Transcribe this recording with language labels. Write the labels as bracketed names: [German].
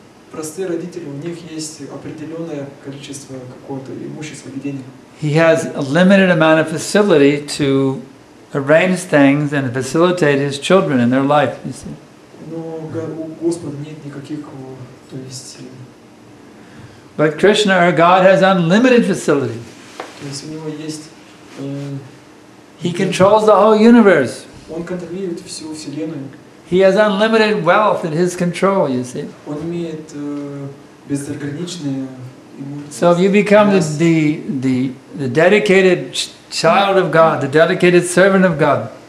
[Russian] простые родители, у них есть определенное количество какого-то имущества, денег. [English] He has a limited amount of facility to arrange things and facilitate his children in their life, you see. [Russian] Но у Господа нет никаких, то есть... [English] But Krishna, our God, has unlimited facility. [Russian] То есть у него есть... [English] He controls the whole universe. [Russian] Он контролирует всю Вселенную. [English] He has unlimited wealth at his control, you see. [Russian] Он имеет безграничное имущество. [English] So if you become the dedicated child of God, the dedicated servant of God,